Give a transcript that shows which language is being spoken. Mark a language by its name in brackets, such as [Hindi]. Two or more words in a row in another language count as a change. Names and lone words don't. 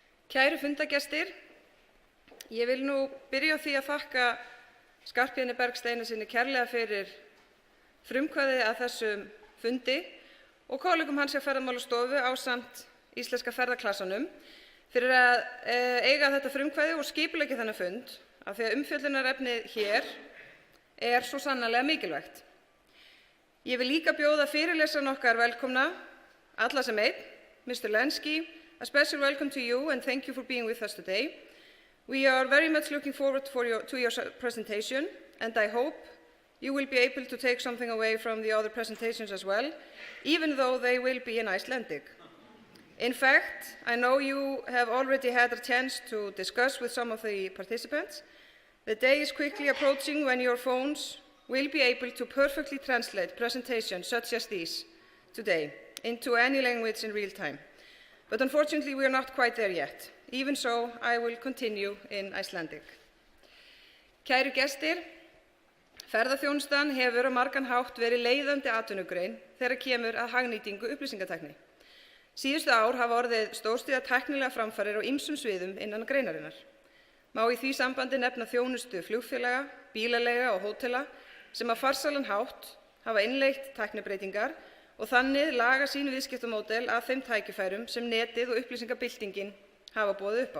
[Icelandic] Kæru fundargestir, ég vil nú byrja á því að þakka Skarphéðini Berg Steinarssyni kærlega fyrir frumkvæðið að þessum fundi og kollegum hans hjá Ferðamálastofu ásamt Íslenska ferðaklassanum fyrir að eiga þetta frumkvæði og skipuleggja þennan fund af því að umfjöllunarefnið hér er svo sannarlega mikilvægt. Ég vil líka bjóða fyrirlesarann okkar velkomna, alla sem einn, Mr. Lenski. [English] A special welcome to you and thank you for being with us today. We are very much looking forward to your presentation, and I hope you will be able to take something away from the other presentations as well, even though they will be in Icelandic. In fact, I know you have already had a chance to discuss with some of the participants. The day is quickly approaching when your phones will be able to perfectly translate presentations such as these today into any language in real time. But unfortunately, we are not quite there yet. Even so, I will continue in Icelandic. [Icelandic] Kæru gestir, ferðaþjónustan hefur á margan hátt verið leiðandi atvinnugrein þegar kemur að hagnýtingu upplýsingatækni. Síðustu ár hafa orðið stórstígar tæknilegar framfarir á ýmsum sviðum innan greinarinnar. Má í því sambandi nefna þjónustu flugfélaga, bílaleiga og hótela sem á farsælan hátt hafa innleitt tæknibreytingar og þannig laga sín viðskiptamódel að þeim tækifærum sem netið og upplýsingabyltingin hafa boðið upp á.